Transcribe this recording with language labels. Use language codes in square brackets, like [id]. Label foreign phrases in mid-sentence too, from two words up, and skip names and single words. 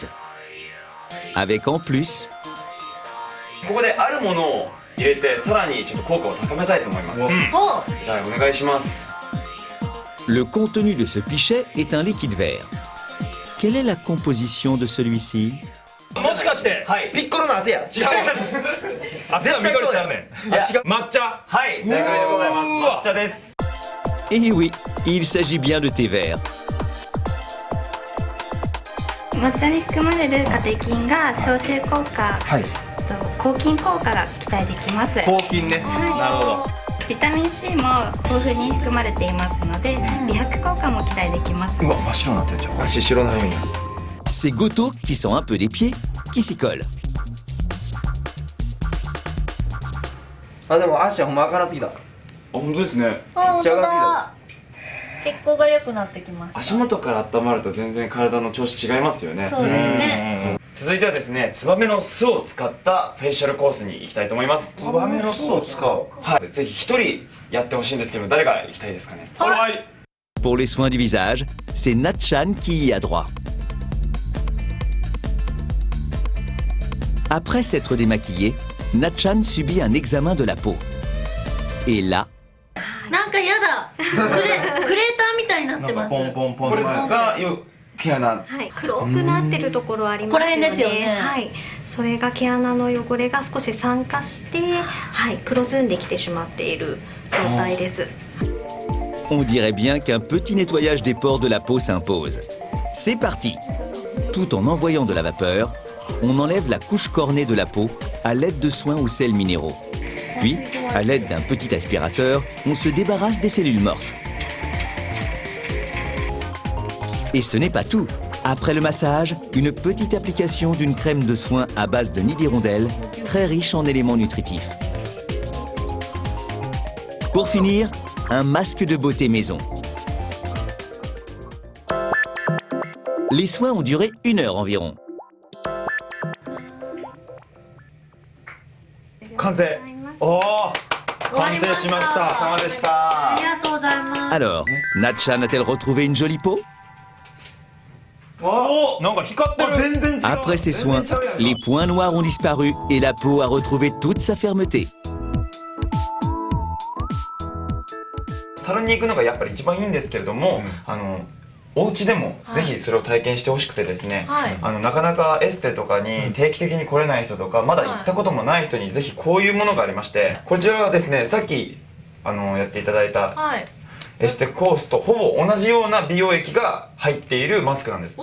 [fr] Avec en plus... Le contenu de ce pichet est un liquide vert. Quelle est la composition de celui-ci? [ja] もしかして、はい、ピッコロの汗や。違います。汗は緑ちゃうねん。違う。抹茶。はい、正解でございます。抹茶です。 [fr] Et oui, il s'agit bien de thé vert. [ja] 抹茶に含まれるカテキンが消臭効果、抗菌効果が期待できます。抗菌ね。なるほど。ビタミン C も豊富に含まれていますので、美白効果も期待できます。うわ、真っ白になってるじゃん。足白なのに。 [fr] C'est Goto qui sent un peu les pieds, qui s'y colle. [ja] あ、でも足はほんま赤なってきた。あ、本当ですね。本当だ。血行が良くなってきました。足元から温まると全然体の調子違いますよね。そうですね。続いてはですね、ツバメの巣を使ったフェイシャルコースに行きたいと思います。ツバメの巣を使う。はい、ぜひ一人やってほしいんですけど、誰が行きたいですかね。はい。 [fr] Pour les soins du visage, c'est Natchan qui y a droit. Après s'être démaquillée, Natchan subit un examen de la peau. Et là... [ja] なんかやだ。クレーターみたいになってます。ポンポンポン。これが毛穴。はい、黒くなってるところありますよね。ここら辺ですよね。はい、それが毛穴の汚れが少し酸化して、はい、黒ずんできてしまっている状態です。 [fr] On dirait bien qu'un petit nettoyage des pores de la peau s'impose. C'est parti! Tout en envoyant de la vapeur, on enlève la couche cornée de la peau à l'aide de soins aux sels minéraux. Puis, à l'aide d'un petit aspirateur, on se débarrasse des cellules mortes. Et ce n'est pas tout. Après le massage, une petite application d'une crème de soin à base de nid d'hirondelle, très riche en éléments nutritifs. Pour finir, un masque de beauté maison. Les soins ont duré 1 heure environ. [ja] 完成。おお。完成しました。様でした。ありがとうございます。 [fr] Alors, Natchan a-t-elle retrouvé une jolie peau? [ja] おお、なんか光ってる。全然違う。 [fr] Après ces soins, les points noirs ont disparu et la peau a retrouvé toute sa fermeté. [ja] サロンに行くのがやっぱり一番いいんですけれども、お家でもぜひそれを体験してほしくてですね、なかなかエステとかに定期的に来れない人とか、まだ行ったこともない人にぜひこういうものがありまして、こちらはですね、さっきやっていただいたエステコースとほぼ同じような美容液が入っているマスクなんです。